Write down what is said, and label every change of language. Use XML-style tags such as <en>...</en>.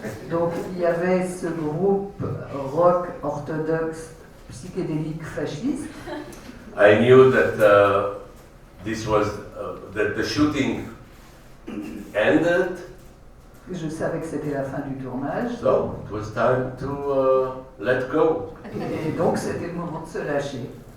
<fr>Donc il y avait ce groupe rock orthodoxe psychédélique fasciste.</fr> <en>I knew that this was that the shooting ended.</en> <fr>Je savais que c'était la fin du tournage.</fr> <en>So it was time to let go.</en> <fr>Et donc c'était le moment de se lâcher.</fr>